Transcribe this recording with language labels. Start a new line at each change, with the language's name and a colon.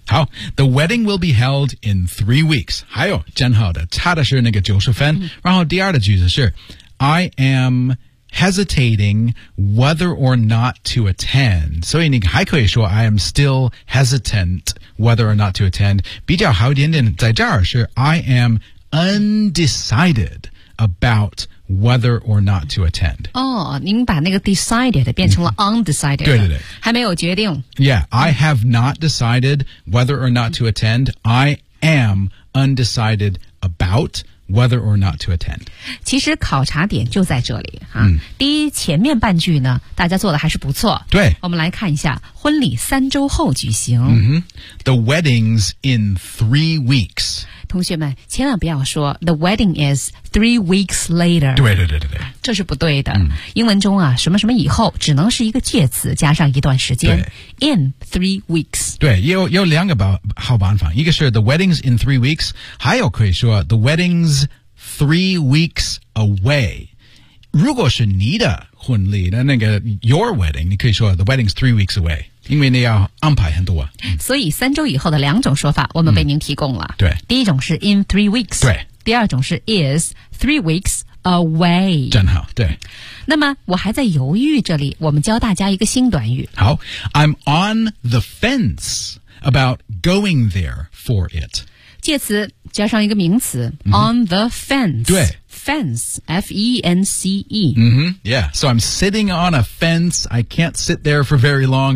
English: 好 ，The wedding will be held in 3 weeks.
Chinese: 还有，真好的，差的是那个90分、嗯。然后第二的句子是
English: ，I am hesitating whether or not to attend.
Chinese: 所以你还可以说
English: ，I am still hesitant whether or not to attend.
Chinese: 比较好一点点，在这儿是 ，
English: I am undecided about. Whether or not to attend.
Chinese: 哦，您把那个 decided 变成了 undecided. 对对对，还没有决定。
English: Yeah, I have not decided whether or not to attend. I am undecided about whether or not to attend.
Chinese: 其实考察点就在这里哈、第一，前面半句呢，大家做的还是不错。对，我们来看一下，婚礼三周后举行。
English: Mm-hmm. The wedding's in 3 weeks.
Chinese: 同学们，千万不要说
English: The wedding is 3 weeks later.
Chinese: 对对对对对，这是不对的。英文中啊，什么什么以后只能是一个介词加上一段时间。
English: In 3 weeks.
Chinese: 对，有两个好办法，一个是
English: The wedding's in 3 weeks，
Chinese: 还有可以说
English: The wedding's 3 weeks away。
Chinese: 如果是你的婚礼的那个 your wedding， 你可以说
English: The wedding's 3 weeks away。
Chinese: 因为你要安排很多、所以三周以后的两种说法我们为您提供了、对，第一种是 in 3 weeks，对，第二种是 is 3 weeks away，正好，对。那么我还在犹豫，这里我们教大家一个新短语。
English: 好， I'm on the fence about going there for it，
Chinese: 介词加上一个名词、on the fence，对，
English: Fence, F-E-N-C-E. Mm-hmm. Yeah, so I'm sitting on a fence. I can't sit there for very long.